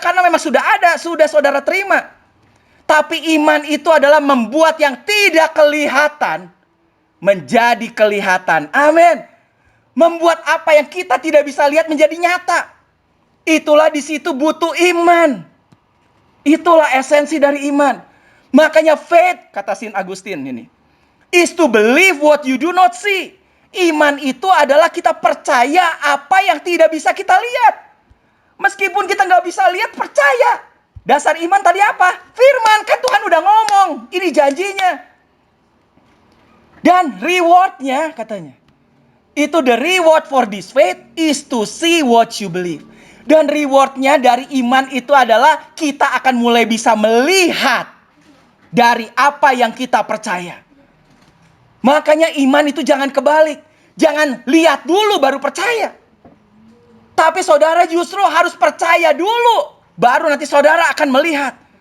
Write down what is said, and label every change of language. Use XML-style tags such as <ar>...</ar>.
<id>Karena memang sudah ada, sudah saudara terima. Tapi iman itu adalah membuat yang tidak kelihatan menjadi kelihatan. Amin. Membuat apa yang kita tidak bisa lihat menjadi nyata. Itulah di situ butuh iman. Itulah esensi dari iman. Makanya</id> <en>faith,</en> <id>kata Saint Augustine ini,</id> <en>is to believe what you do not see.</en> <id>Iman itu adalah kita percaya apa yang tidak bisa kita lihat. Meskipun kita nggak bisa lihat, percaya. Dasar iman tadi apa? Firman, kan Tuhan udah ngomong. Ini janjinya. Dan rewardnya katanya, itu</id> <en>the reward for this faith is to see what you believe.</en> <id>Dan rewardnya dari iman itu adalah kita akan mulai bisa melihat dari apa yang kita percaya. Makanya iman itu jangan kebalik. Jangan lihat dulu baru percaya. Tapi saudara justru harus percaya dulu. Baru nanti saudara akan melihat.</id>